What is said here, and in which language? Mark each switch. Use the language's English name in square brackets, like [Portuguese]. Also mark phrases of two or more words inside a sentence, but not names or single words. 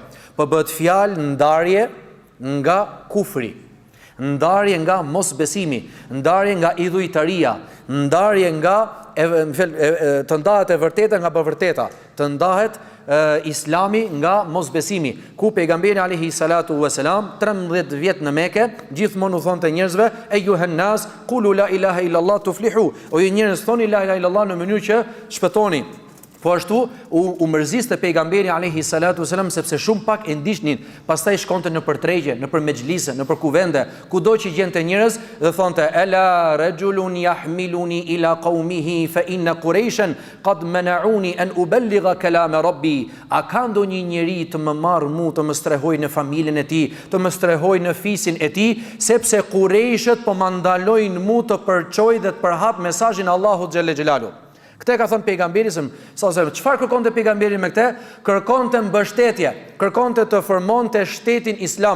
[Albanian] Po bëhet fjalë ndarje nga kufri, ndarje nga mosbesimi, ndarje nga idhujtaria, ndarje nga të ndahet e vërteta nga pavërteta, të ndahet islami nga mosbesimi, ku pejgamberi [Arabic] عليه الصلاة والسلام [Albanian] 13 vjet në Mekë gjithmonë u thonte njerëzve, [Arabic] "أيها الناس قولوا لا إله إلا الله تفلحوا", [Albanian] o ju njerëz thoni [Arabic] لا إله إلا الله [Albanian] në mënyrë që shpëtoni. Po ashtu u mërziste pejgamberi [Arabic] عليه الصلاة والسلام [Albanian] sepse shumë pak e ndiqnin, pastaj shkonte në përtregje, në për mexhlise, në për kuvende, kudo që gjente njerëz dhe thonte, [Arabic] "ألا رجل يحملني إلى قومه فإن قريشا قد منعوني أن أبلغ كلام ربي." [Albanian] A ka ndonjë njeri të më marr mua të më strehoj në familjen e tij, të më strehoj në fisin e tij, sepse Qurayshët po më ndalojnë mua të përçoj dhe të përhap mesazhin e Allahut [Arabic] جل جلاله. [Albanian] Këtë ka thënë pejgamberi çfarë kërkonte pejgamberi me këtë? Kërkonte mbështetje, kërkonte të formonte shtetin islam.